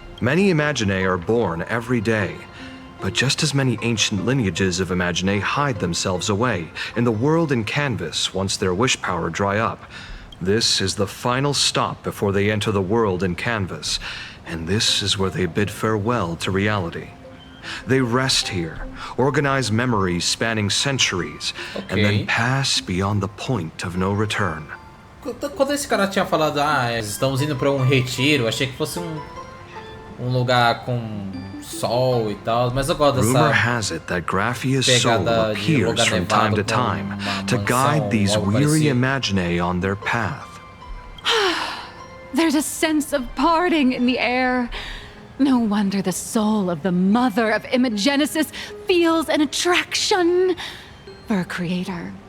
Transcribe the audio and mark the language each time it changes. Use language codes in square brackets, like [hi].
[en] Many Imaginae are born every day, but just as many ancient lineages of Imaginae hide themselves away in the world in canvas once their wish power dry up. This is the final stop before they enter the world in canvas, and this is where they bid farewell to reality. They rest here, organize memories spanning centuries, and then pass beyond the point of no return. [pt] Quando esse cara tinha falado, estamos indo para um retiro, achei que fosse um lugar com sol e tal, mas eu gosto dessa [en] Rumor has it that Graphia's soul appears from time to time to guide these weary Imaginae on their path. There's a sense of parting in the air. No wonder the soul of the mother of Imagenesis feels an attraction for a creator.